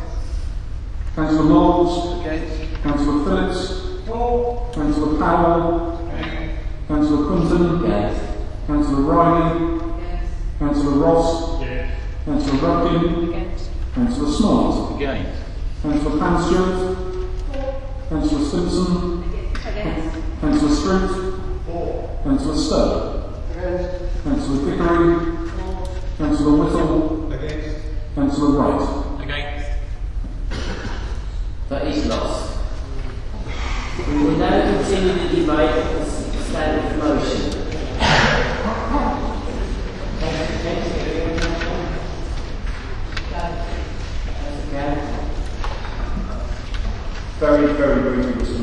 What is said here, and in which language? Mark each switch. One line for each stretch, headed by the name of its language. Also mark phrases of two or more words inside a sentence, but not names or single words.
English: Councillor Knowles, Councillor Phillips, Councillor Powell, Councillor Quinton, Councillor Riley, Councillor Ross, Councillor Rudkin, Councillor Smart, Councillor Panstewart, Councillor Simpson, Councillor Street, Councillor Stowe, Councillor Pickering, Councillor Whittle, Councillor Wright. That is lost. We will now continue the debate of the standard motion. Very, very briefly, Mr.